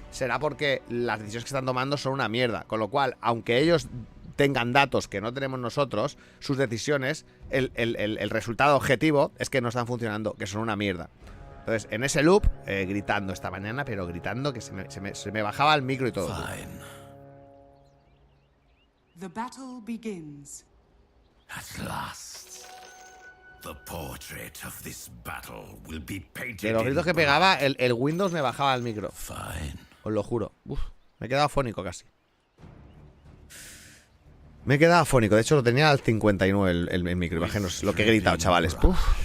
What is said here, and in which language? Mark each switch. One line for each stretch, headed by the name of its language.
Spanish: Será porque las decisiones que están tomando son una mierda. Con lo cual, aunque ellos tengan datos que no tenemos nosotros, sus decisiones, el resultado objetivo es que no están funcionando, que son una mierda. Entonces, en ese loop, gritando esta mañana, pero gritando que se me bajaba el micro y todo.
English: The battle begins. At last, the portrait of this battle will be painted.
Spanish: De los gritos que pegaba, el Windows me bajaba el micro. Os lo juro. Uf, me he quedado afónico casi. Me he quedado afónico. De hecho, lo tenía al 59 el micro. Imaginaos lo que he gritado, chavales. Uf.